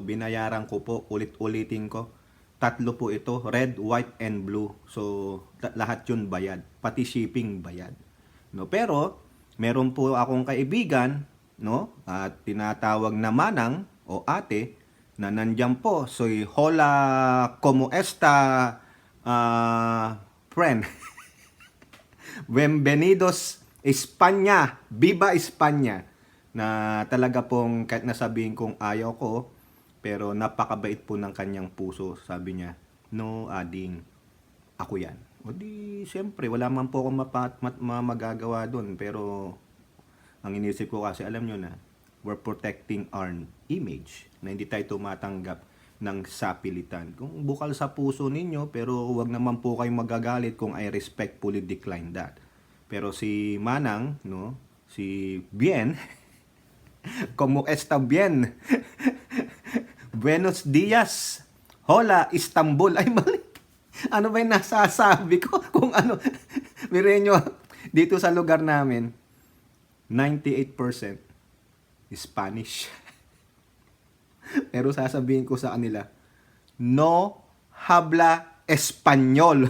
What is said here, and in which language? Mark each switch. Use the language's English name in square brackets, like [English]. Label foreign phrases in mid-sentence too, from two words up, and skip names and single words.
[Filipino] Binayaran ko po, ulit-ulitin ko. Tatlo po ito, [English] red, white, and blue. [Filipino] So, lahat yun bayad. Pati shipping bayad. No, pero, meron po akong kaibigan, no, at tinatawag na manang o ate, na nandyan po. So, [Spanish] hola, como esta, friend? Bienvenidos España, Viva España, [Filipino] na talaga pong kahit nasabihin kong ayaw ko, pero napakabait po ng kanyang puso. Sabi niya, no ading, ako yan. O di, siyempre, wala man po akong magagawa doon, pero ang inisip ko kasi, alam nyo na, [English] we're protecting our image, [Filipino] na hindi tayo tumatanggap ng sapilitan. Kung bukal sa puso ninyo, pero wag naman po kayong magagalit kung [English] I respectfully decline that. [Filipino] Pero si Manang, no, si Bien, [Spanish] como está bien? Buenos dias. Hola, [Filipino] Istanbul. Ay, mali. Ano ba yung nasasabi ko? Kung ano, Mirenyo, dito sa lugar namin, 98% Spanish. Pero sasabihin ko sa kanila, [Spanish] no habla Espanyol.